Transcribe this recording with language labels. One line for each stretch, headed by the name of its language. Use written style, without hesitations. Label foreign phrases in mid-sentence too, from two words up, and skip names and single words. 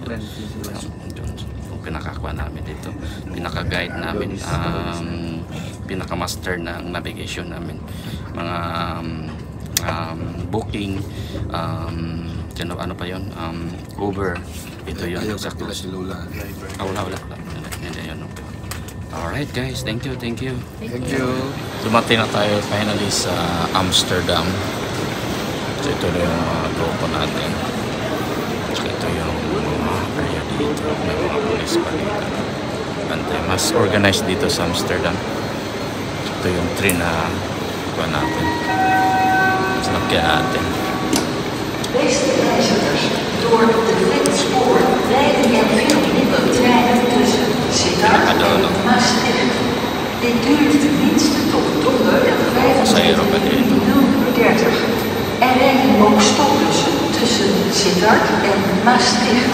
Filipino: Pinakakuha namin dito, pinaka-guide namin, pinaka-master ng navigation namin, mga booking, ano pa yun, Uber, ito yun. Ayaw ka pala si Lola. Wala. Hindi yun.
English: Alright guys, thank you. Thank you.
Filipino: Dumating na tayo finally sa Amsterdam. So ito na yung grupo natin. So ito yung area dito. May mga police pa dito. Bantay. Mas organized dito sa Amsterdam. Ito yung train na kuha natin. Sinakyan natin.
Dutch: Beste reizigers, door de Flitspoor rijden er veel minder treinen tussen Sittard en Maastricht. Dit duurt tenminste tot donderdag 25 juli 0:30. Er rijden ook stopbussen tussen Sittard en Maastricht.